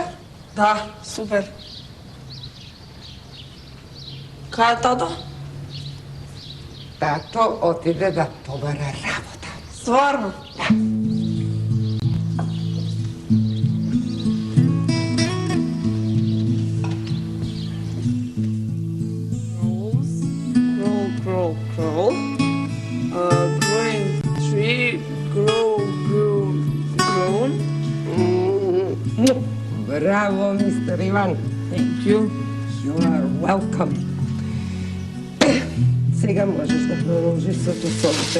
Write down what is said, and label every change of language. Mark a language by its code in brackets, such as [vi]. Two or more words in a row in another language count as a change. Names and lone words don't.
[mk] Да, супер. Кај е тато? Тато отиде да побара работа. Стварно? [en] Crawl. Growing tree, grown. [mk] Браво, мистер Иван. [en] Thank you. You are welcome. [mk] Сега можеш да продолжиш со тусовите.